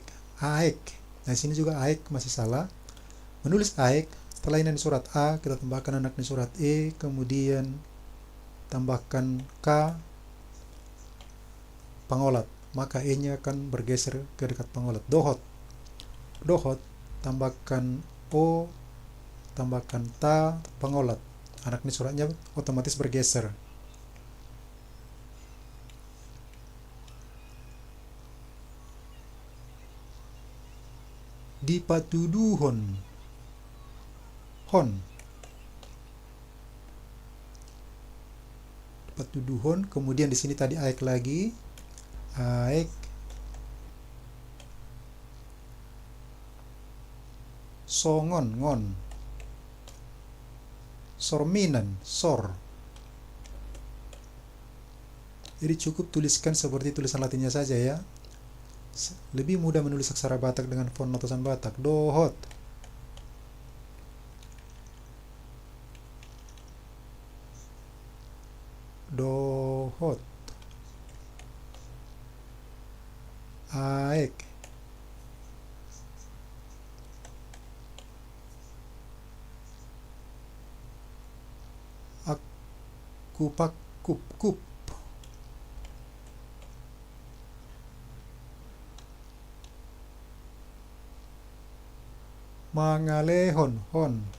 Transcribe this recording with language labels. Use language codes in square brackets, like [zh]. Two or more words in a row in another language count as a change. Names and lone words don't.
[id] Nah, di sini juga aek masih salah. Menulis aek, setelah ini surat A, kita tambahkan anak di surat E, kemudian tambahkan K pengolat, maka E-nya akan bergeser ke dekat pengolat. Dohot, tambahkan O, tambahkan ta pengolat, anak ini suratnya otomatis bergeser. [bbc] Di patuduhon hon, patuduhon, [id] kemudian di sini tadi aek lagi, [bbc] aek songon ngon, sorminan sor. [id] Jadi cukup tuliskan seperti tulisan latinnya saja ya. Lebih mudah menulis aksara Batak dengan font notasan Batak. [bbc] Dohot, dohot, aek, akupak kup kup, mangalehon hon,